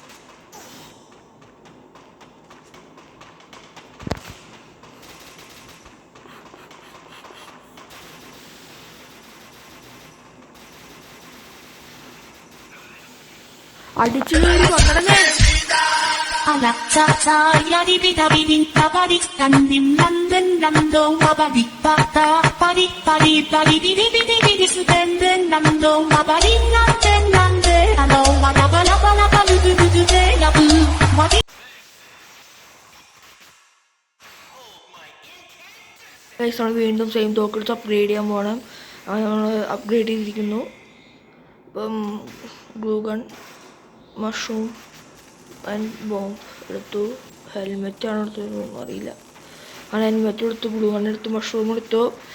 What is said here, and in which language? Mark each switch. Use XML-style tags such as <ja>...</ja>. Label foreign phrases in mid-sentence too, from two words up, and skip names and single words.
<ml>അടിച്ചു കയറി വന്നടങ്ങേ. Alacata, yadi bida bidin tabadi, kandim landen lando wabadi pata, padi padi padi bidi bidi bidi sudenden lando wabadi landen lande, alo wada bala bala balu du du du de ya bu, wadi. ഗൈസ് നമ്മൾ വീണ്ടും സെയിം തോക്കെടുത്ത് അപ്ഗ്രേഡ് ചെയ്യാൻ പോകണം. അങ്ങനെ നമ്മൾ അപ്ഗ്രേഡ് ചെയ്തിരിക്കുന്നു. ഇപ്പം</ml> <en>glue gun, mushroom and bomb</en> <ml>എടുത്തു. ഹെൽമെറ്റാണ് എടുത്തതെന്നൊന്നും അറിയില്ല. അങ്ങനെ ഹെൽമെറ്റ് എടുത്തു,</ml> <en>glue gun</en> <ml>എടുത്തു, മഷ്റൂം എടുത്തു.</ml>